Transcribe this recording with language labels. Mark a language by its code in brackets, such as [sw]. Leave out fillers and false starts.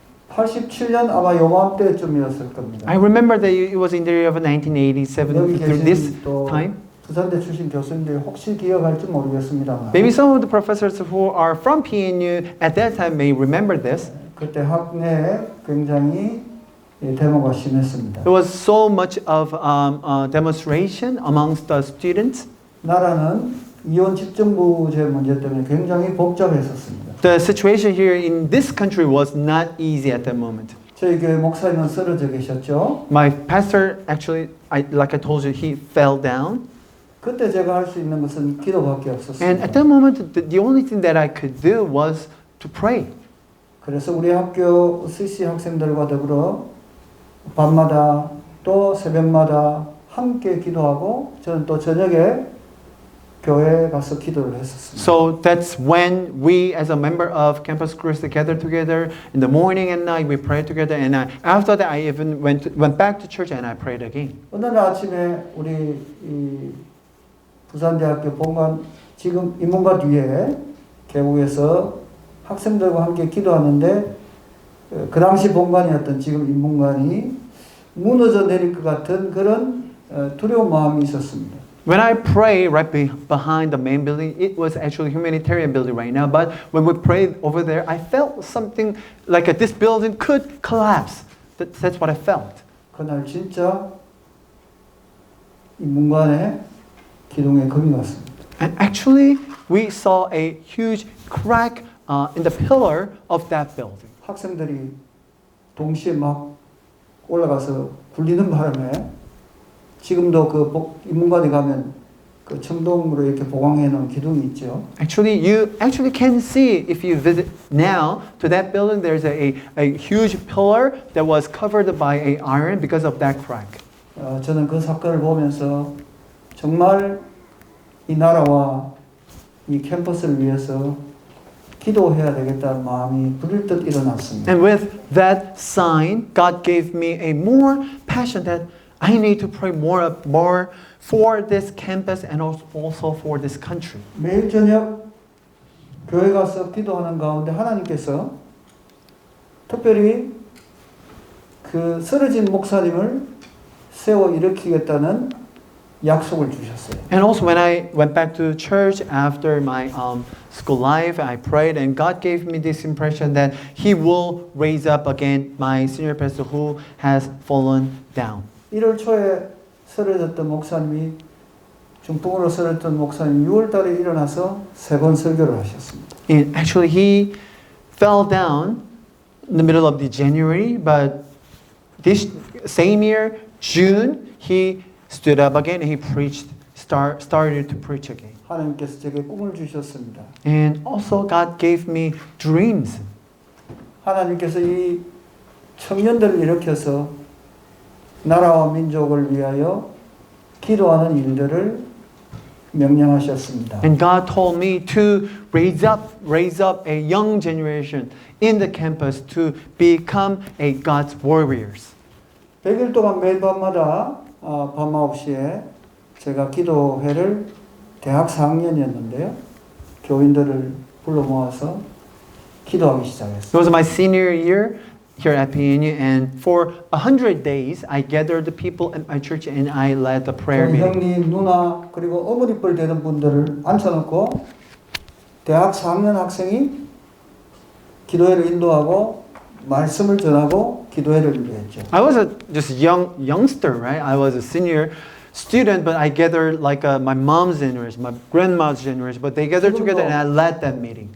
[ko] 87년 아마 요맘때쯤이었을 겁니다. [en] I remember that it was in the year of 1987 [ko] 여기 [en] through this [ko] 계신 또 [en] time. [ko] 부산대 출신 교수님들이 혹시 기억할지 모르겠습니다만 [en] Maybe some of the professors who are from PNU at that time may remember this. [ko] 그때 학내에 굉장히 데모가 심했습니다. [en] There was so much of demonstration amongst the students. [ko] 나라는 이혼 집정부제 문제 때문에 굉장히 복잡했었습니다. [en] The situation here in this country was not easy at that moment. [ko] 저희 교회 목사님은 쓰러져 계셨죠. [en] My pastor actually, like I told you, he fell down. [ko] 그때 제가 할 수 있는 것은 기도밖에 [en] And [ko] 없었습니다. [en] at that moment, the only thing that I could do was to pray. [ko] 그래서 우리 학교 CC 학생들과 더불어 밤마다 또 새벽마다 함께 기도하고 저는 또 저녁에 교회에 가서 기도를 했었습니다. [en] So that's when we, as a member of Campus Crusade, gathered together in the morning and night. We prayed together, and after that, I even went back to church and I prayed again. [ko] 어느 날 아침에 우리 이 부산대학교 본관 지금 인문관 뒤에 계곡에서 학생들과 함께 기도하는데 그 당시 본관이었던 지금 인문관이 무너져 내릴 것 같은 그런 두려운 마음이 있었습니다. [en] When I pray right behind the main building, it was actually a humanitarian building right now. But when we prayed over there, I felt something like this building could collapse. That's what I felt. [ko] 그날 진짜 인문관에 기둥에 금이 왔습니다. [en] And actually, we saw a huge crack in the pillar of that building. [ko] 학생들이 동시에 막 올라가서 굴리는 바람에 지금도 그 인문관에 가면 그 청동으로 이렇게 보강해 놓은 기둥이 있죠. [en] Actually, you actually can see if you visit now to that building. There's a huge pillar that was covered by a iron because of that crack. [ko] 저는 그 사건을 보면서 정말 이 나라와 이 캠퍼스를 위해서 기도해야 되겠다는 마음이 불일듯 일어났습니다. [en] And with that sign, God gave me a more passion that I need to pray more for this campus and also for this country. [ko] 매일 저녁 교회 가서 기도하는 가운데 하나님께서 특별히 그 쓰러진 목사님을 세워 일으키겠다는 약속을 주셨어요. [en] And also when I went back to church after my school life, I prayed and God gave me this impression that He will raise up again my senior pastor who has fallen down. [ko] 1월 초에 쓰러졌던 목사님이 중풍으로 쓰러졌던 목사님이 6월 달에 일어나서 3번 설교를 하셨습니다. [en] And actually he fell down in the middle of the January, but this same year, June, he stood up again and he started to preach again. [ko] 하나님께서 제게 꿈을 주셨습니다. [en] And also God gave me dreams. [ko] 하나님께서 이 청년들을 일으켜서 나라와 민족을 위하여 기도하는 일들을 명령하셨습니다. [en] And God told me to raise up a young generation in the campus to become a God's warriors. [ko] 100일 동안 매일 밤마다 밤 9시에 제가 기도회를 대학 4학년이었는데요. 교인들을 불러 모아서 기도하기 시작했어요. [en] It was my senior year here at PNU, and for 100 days I gathered the people at my church and I led the prayer [ko] 저희 [en] meeting. [ko] 형님, 누나 그리고 어머니뻘 되는 분들을 앉혀놓고 대학 4학년 학생이 기도회를 인도하고 말씀을 전하고 기도회를 인도했죠. [en] I was just youngster, right? I was a senior student, but I gathered like my mom's generation, my grandma's generation, but they gathered together and I led that meeting.